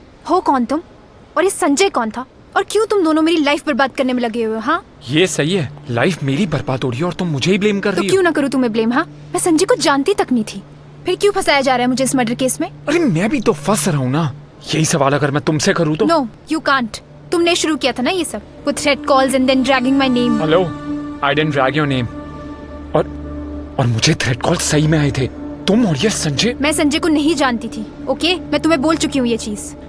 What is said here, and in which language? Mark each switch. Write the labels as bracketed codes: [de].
[hi] हो कौन तुम और ये संजय कौन था और क्यों तुम दोनों मेरी लाइफ बर्बाद करने में लगे हुए हो? हाँ, ये सही है, लाइफ मेरी बर्बाद हो रही है और तुम मुझे ही ब्लेम कर तो रही हो। क्यों ना करूँ तुम्हें ब्लेम? हाँ, मैं संजय को जानती तक नहीं थी, फिर क्यों फंसाया जा रहा है मुझे इस मर्डर केस में? अरे मैं भी तो फंस रहा हूँ ना। यही सवाल अगर मैं तुमसे करूँ तो? [en] No, you can't. [hi] तुमने शुरू किया था ना ये सब, [en] with threat calls and then dragging my name. Hello, I didn't drag your name. [hi] और मुझे थ्रेट कॉल सही में आए थे। तुम और ये संजय। मैं संजय को नहीं जानती थी, ओके? मैं तुम्हें बोल चुकी हूँ ये चीज।